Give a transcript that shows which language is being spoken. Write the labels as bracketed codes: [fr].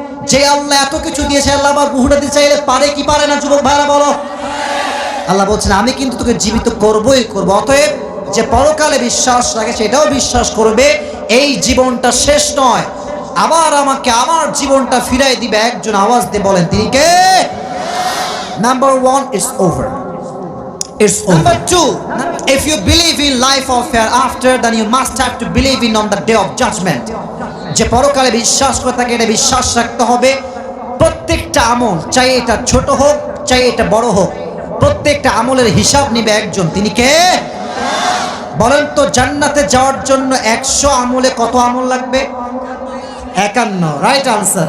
[bn] যে আল্লাহ এত কিছু দিয়েছে, আল্লাহ আবার রুহুটা দিতে চাইলে পারে কি পারে না? যুবক ভাইরা বলো। আল্লাহ বলছেন আমি কিন্তু তোকে জীবিত করবই করবো। অতএব যে পরকালে বিশ্বাস রাখে সেটাও বিশ্বাস করবে এই জীবনটা শেষ নয়, আবার আমাকে আমার জীবনটা ফিরাই দিবে। একজন আওয়াজ দিয়ে বলেন তিনি কে? [en] Number 1, it's over. It's over. Number 2, if you believe in life of hereafter, then you must have to believe in on the day of judgment. [bn] যে পরকালে বিশ্বাস করে থাকে এটা বিশ্বাস রাখতে হবে। প্রত্যেকটা আমল, চাই এটা ছোট হোক চাই এটা বড় হোক, প্রত্যেকটা আমলের হিসাব নিবে একজন, তিনি কে? বলেন তো জান্নাতে যাওয়ার জন্য 100 আমলে কত আমল লাগবে? 51। Right answer.